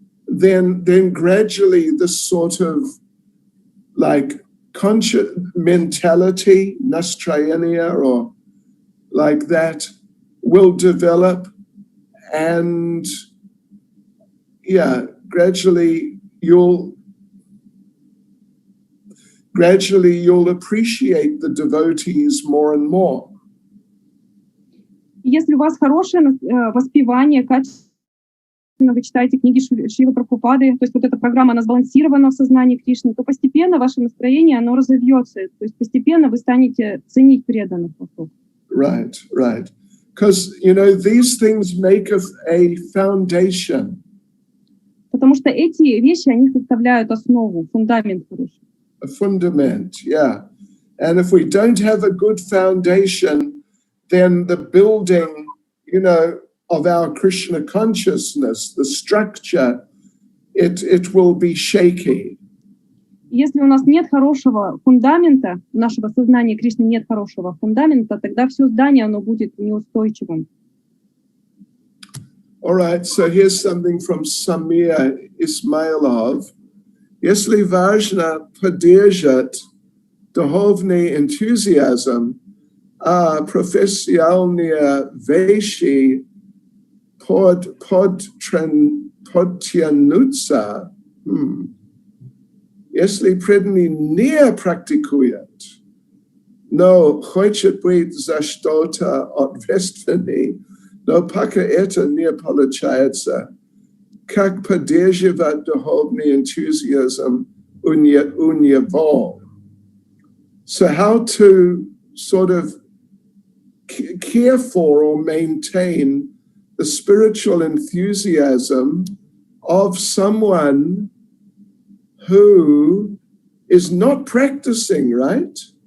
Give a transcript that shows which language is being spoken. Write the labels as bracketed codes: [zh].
[en] then gradually this sort of like conscious mentality, nastrayaniya, or like that, will develop, and gradually you'll appreciate the devotees more and more. [ru] Если у вас хорошее воспевание, качественно вы читаете книги Шрилы Прабхупады, то есть вот эта программа, она сбалансирована в сознании Кришны, то постепенно ваше настроение, оно разовьется, то есть постепенно вы станете ценить преданных вокруг. [en] Right. Because, these things make a foundation. [ru] Потому что эти вещи, они составляют основу, фундамент хороший. [en] A fundament, yeah. And if we don't have a good foundation, then the building, of our Krishna consciousness, the structure, it will be shaky. [ru] Если у нас нет хорошего фундамента, нашего сознания Кришны нет хорошего фундамента, тогда все здание, оно будет неустойчивым. [en] All right, so here's something from Samir Ismailov. [ru] Если важно поддержать духовный энтузиазм, а профессиональные вещи подтянутся, если преданный не практикует, но хочет быть за что-то ответственный, но пока это не получается, как поддерживать духовный энтузиазм у него? [en] So how to sort of care for or maintain the spiritual enthusiasm of someone who is not practicing, right?